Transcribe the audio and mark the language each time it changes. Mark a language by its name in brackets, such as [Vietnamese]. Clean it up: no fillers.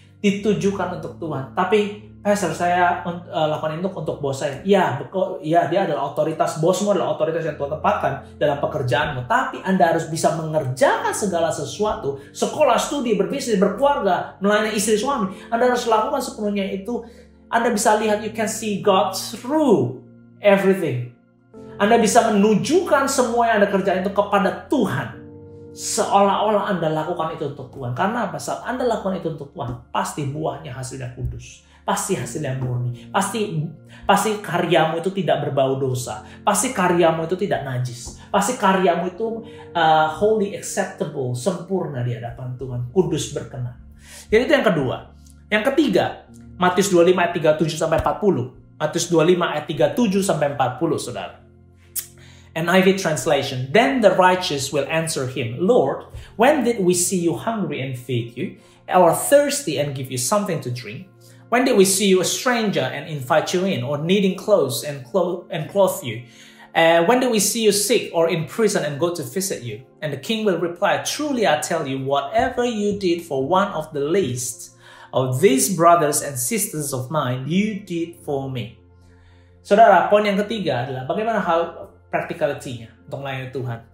[Indonesian] Ditujukan untuk Tuhan. Tapi Pastor, saya lakukan itu untuk bos saya. Ya, dia adalah otoritas. Bosmu adalah otoritas yang Tuhan tempatkan dalam pekerjaanmu. Tapi Anda harus bisa mengerjakan segala sesuatu. Sekolah, studi, berbisnis, berkeluarga, melayani istri suami. Anda harus lakukan sepenuhnya itu. Anda bisa lihat, [English] you can see God through everything. [Indonesian] Anda bisa menunjukkan semua yang Anda kerjakan itu kepada Tuhan. Seolah-olah Anda lakukan itu untuk Tuhan. Karena apa? Saat Anda lakukan itu untuk Tuhan, pasti buahnya hasilnya kudus. Pasti hasilnya murni. Pasti karyamu itu tidak berbau dosa. Pasti karyamu itu tidak najis. Pasti karyamu itu [English] holy, acceptable, [Indonesian] sempurna di hadapan Tuhan. Kudus, berkenan. Jadi itu yang kedua. Yang ketiga, Matius 25 ayat 37-40. Matius 25 ayat 37-40, saudara. NIV translation. [English] Then the righteous will answer him, Lord, when did we see you hungry and feed you, or thirsty and give you something to drink? When did we see you a stranger and invite you in, or needing clothes and clothe you? When did we see you sick or in prison and go to visit you? And the king will reply, Truly I tell you, whatever you did for one of the least of these brothers and sisters of mine, you did for me. [Indonesian] Saudara, poin yang ketiga adalah bagaimana hal practicality-nya untuk melayani Tuhan.